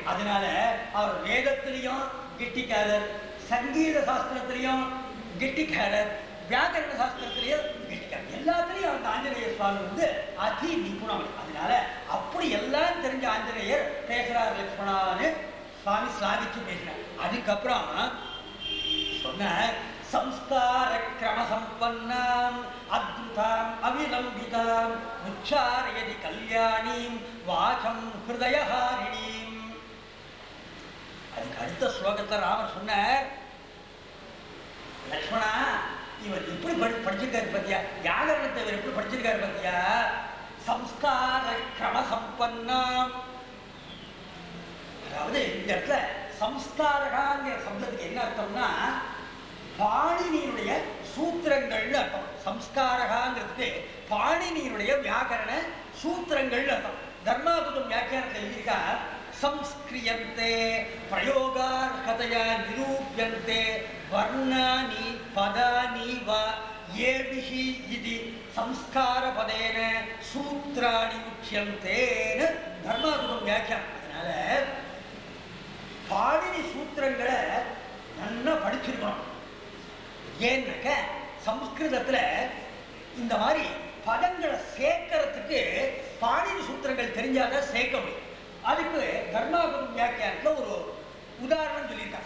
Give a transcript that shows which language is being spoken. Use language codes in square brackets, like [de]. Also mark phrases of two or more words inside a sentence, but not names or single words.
[ta] அதனால அவர் வேதத்திலையும் கெட்டிக்காரர், சங்கீத சாஸ்திரத்திலையும் கெட்டிக்காரர், வியாக்கரண சாஸ்திரத்திலையும் கெட்டிக்காரர், எல்லாத்திலையும் அந்த ஆஞ்சநேயர் சுவாமி வந்து அதி நிபுணம். அதனால அப்படி எல்லாம் தெரிஞ்ச ஆஞ்சநேயர் பேசுறார் லட்சுமணான்னு சுவாமி ஸ்லாகிச்சு பேசுறார். அதுக்கப்புறம் சொன்ன [sa] संस्कार क्रम संपन्नाम अद्भुताम अविलंबिताम उच्चारयति कल्याणीम वाचम हृदयहारिणीम. [ta] அதுக்கு அடுத்த ஸ்லோகத்தில் ராமர் சொன்னார், லட்சுமணா இவர் எப்படி படிச்சிருக்காரு பத்தியா, வியாகரணத்தை இவர் எப்படி படிச்சிருக்காரு பத்தியா, [sa] संस्कार क्रम संपन्नाम्. [ta] அதாவது இந்த இடத்துல சம்ஸ்காரகாங்கிற சப்தத்துக்கு என்ன அர்த்தம்னா பாணினியினுடைய சூத்திரங்கள்னு அர்த்தம். சம்ஸ்காரகாங்கிறதுக்கு பாணினியினுடைய வியாக்கரண சூத்திரங்கள்னு அர்த்தம். தர்மாபுதம் வியாக்கியானத்தை எழுதியிருக்கா, [sa] संस्क्रियन्ते प्रयोगार्हतया निरूप्यन्ते वर्णानि पदानि वा येभिः इति संस्कारपदेन सूत्राणि उच्यन्ते धर्मात्मक व्याख्याனம். [ta] அதனால பாணினி சூத்திரங்களை நல்லா படிச்சிருக்கணும். ஏன்னாக்க சம்ஸ்கிருதத்துல இந்த மாதிரி பதங்களை சேர்க்கறதுக்கு பாணினி சூத்திரங்கள் தெரிஞ்சாதான் சேர்க்க முடியும். அதுக்கு தர்மாபுரம் வியாக்கியானத்துல ஒரு உதாரணம் சொல்லியிருக்காங்க.